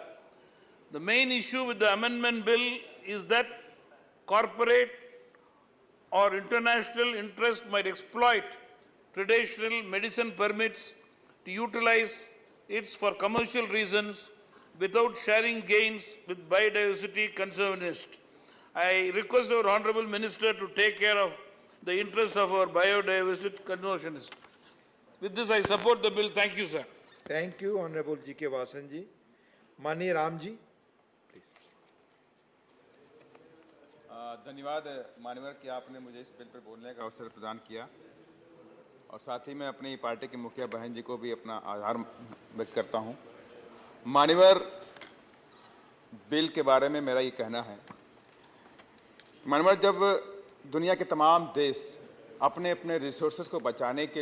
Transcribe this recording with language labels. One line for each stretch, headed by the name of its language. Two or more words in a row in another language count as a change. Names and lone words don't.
English: The main issue with the amendment bill is that corporate or international interest might exploit traditional medicine permits to utilize it for commercial reasons without sharing gains with biodiversity conservationists. I request our Honorable Minister to take care of the interest of our biodiversity conservationists. With this, I support the bill. Thank you, sir. Thank you, Honorable G.K. Vasan ji. Mani Ram ji.
Hindi: धन्यवाद माननीय कि आपने मुझे इस बिल पर बोलने का अवसर प्रदान किया और साथ ही मैं अपनी पार्टी के मुखिया बहन जी को भी अपना आभार व्यक्त करता हूं। माननीय बिल के बारे में मेरा ये कहना है, माननीय जब दुनिया के तमाम देश अपने अपने रिसोर्सेज को बचाने के